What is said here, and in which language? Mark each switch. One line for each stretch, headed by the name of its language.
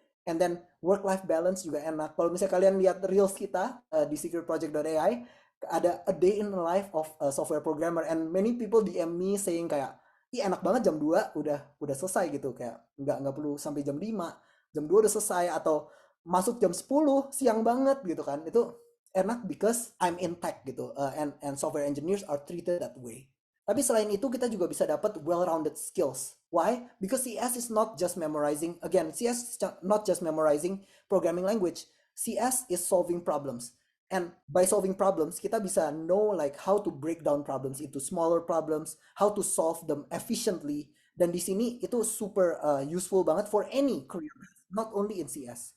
English: And then work-life balance
Indonesian: juga enak. Kalau misalnya kalian lihat reels kita di secretproject.ai, ada
English: a day in the life of a software programmer, and many people DM me saying
Indonesian: kayak, ih enak banget jam 2 udah selesai gitu, kayak nggak perlu sampai jam 5, jam 2 udah selesai, atau masuk jam 10 siang banget gitu kan. Itu enak
English: because I'm in tech
Indonesian: gitu,
English: and software engineers are treated that way.
Indonesian: Tapi selain itu kita juga bisa dapat
English: well-rounded skills. Why? Because CS is not just memorizing. Again, CS is not just memorizing programming language. CS is solving problems. And by solving problems,
Indonesian: kita bisa
English: know like how to break down problems into smaller problems, how to solve them efficiently.
Indonesian: Dan di sini itu
English: super useful
Indonesian: banget
English: for any career path, not only in CS.